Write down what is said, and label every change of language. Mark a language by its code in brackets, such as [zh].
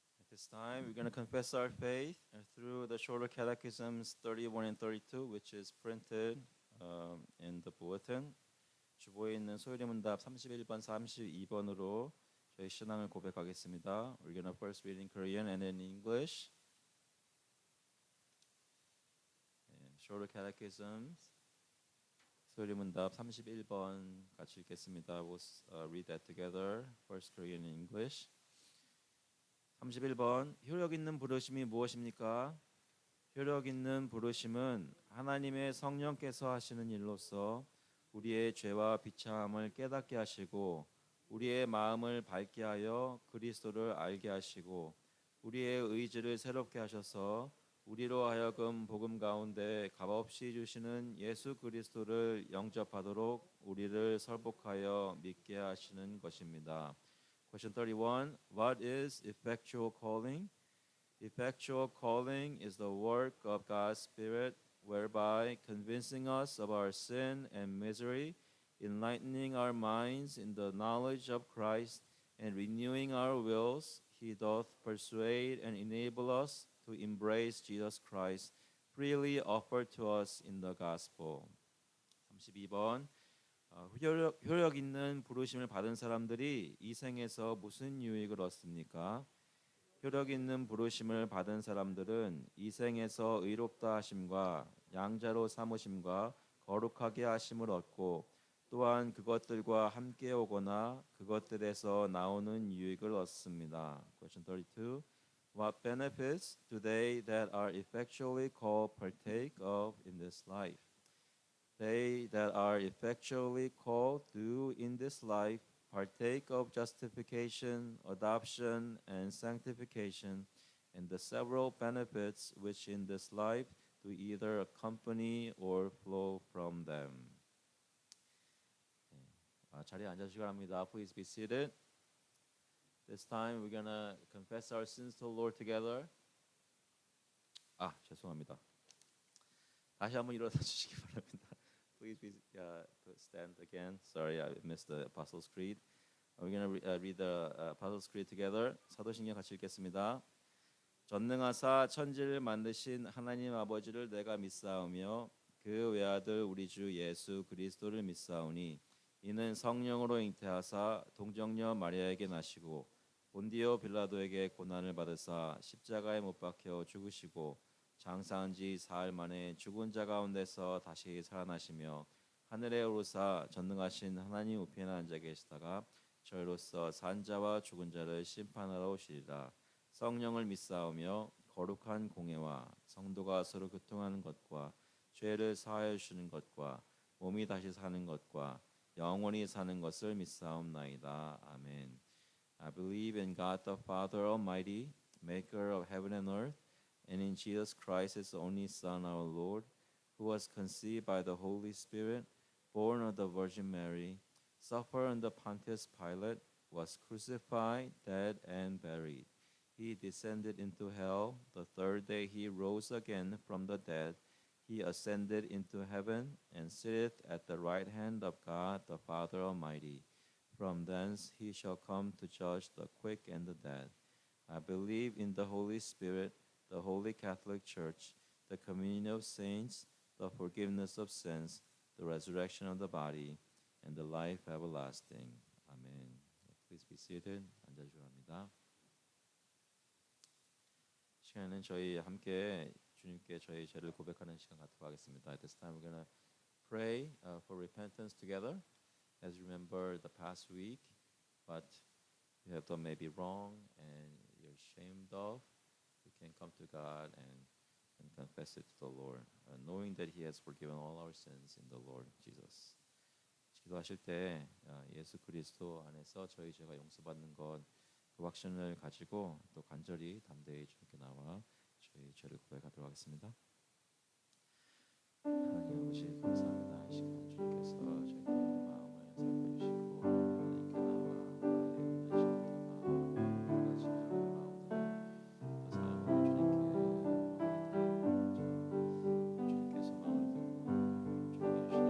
[en] This time we're going to confess our faith through the shorter catechisms 31 and 32, which is printed in the bulletin. [ko] 주보에 있는 소요리 문답 31번, 32번으로 저희 신앙을 고백하겠습니다. [en] We're going to first read in Korean and then in English. Shorter catechisms [ko] 소요리 문답 31번 같이 읽겠습니다. [en] We'll read that together. First Korean and English. [ko] 31번 효력 있는 부르심이 무엇입니까? 효력 있는 부르심은 하나님의 성령께서 하시는 일로서 우리의 죄와 비참함을 깨닫게 하시고 우리의 마음을 밝게 하여 그리스도를 알게 하시고 우리의 의지를 새롭게 하셔서 우리로 하여금 복음 가운데 값없이 주시는 예수 그리스도를 영접하도록 우리를 설복하여 믿게 하시는 것입니다. [en] Question 31. What is effectual calling? Effectual calling is the work of God's Spirit, whereby convincing us of our sin and misery, enlightening our minds in the knowledge of Christ, and renewing our wills, He doth persuade and enable us to embrace Jesus Christ, freely offered to us in the gospel. [ko] 32번. 효력 있는 부르심을 받은 사람들이 이 생에서 무슨 유익을 얻습니까? 효력 있는 부르심을 받은 사람들은 이 생에서 의롭다 하심과 양자로 삼으심과 거룩하게 하심을 얻고 또한 그것들과 함께 오거나 그것들에서 나오는 유익을 얻습니다. [en] Question 32. What benefits do they that are effectually called partake of in this life? They that are effectually called do in this life partake of justification, adoption, and sanctification, and the several benefits which in this life do either accompany or flow from them. [ko] 자리에 앉아주시기 바랍니다. [en] Please be seated. This time we're gonna confess our sins to the Lord together. [ko] 죄송합니다. 다시 한번 일어나 주시기 바랍니다. [en] please be stand again. Sorry, I missed the Apostles' Creed. We're gonna read the Apostles' Creed together. [ko] 사도신경 같이 읽겠습니다. 전능하사 천지를 만드신 하나님 아버지를 내가 믿사오며 그 외아들 우리 주 예수 그리스도를 믿사오니 이는 성령으로 잉태하사 동정녀 마리아에게 나시고 본디오 빌라도에게 고난을 받으사 십자가에 못 박혀 죽으시고 장사한 지 사흘 만에 죽은 자 가운데서 다시 살아나시며 하늘에 오르사 전능하신 하나님 우편에 앉아 계시다가 저희로서 산 자와 죽은 자를 심판하러 오시리라. 성령을 믿사오며 거룩한 공예와 성도가 서로 교통하는 것과 죄를 사하여 주시는 것과 몸이 다시 사는 것과 영원히 사는 것을 믿사옵나이다. 아멘. [en] I believe in God the Father Almighty, maker of heaven and earth, and in Jesus Christ, his only Son, our Lord, who was conceived by the Holy Spirit, born of the Virgin Mary, suffered under Pontius Pilate, was crucified, dead, and buried. He descended into hell. The third day he rose again from the dead. He ascended into heaven and sitteth at the right hand of God the Father Almighty. From thence he shall come to judge the quick and the dead. I believe in the Holy Spirit, the Holy Catholic Church, the communion of saints, the forgiveness of sins, the resurrection of the body, and the life everlasting. Amen. Please be seated. [ko] 앉아주셔야 합니다. 시간에는 저희 함께 주님께 저희 죄를 고백하는 시간 갖도록 하겠습니다. [en] At this time we're going to pray for repentance together. As you remember the past week, what you have done may be wrong and you're ashamed of, you can come to God and confess it to the Lord, knowing that He has forgiven all our sins in the Lord Jesus. [ko] 기도하실 때 예수 그리스도 안에서 저희 죄가 용서받는 것, 그 확신을 가지고 또 간절히 담대히 주님께 나와 저희 죄를 고백하도록 하겠습니다. 하나님 아버지 감사합니다. 이 시간 주님께서 저희 마음을 살펴주시고 하나님께 나와 나의 온전한 마음, 가지 않은 마음들을 그 삶으로 주님께서 마음을 듣고 주님께 주시는 힘으로 주님의 소중한 마음으로 주님을 닮아주는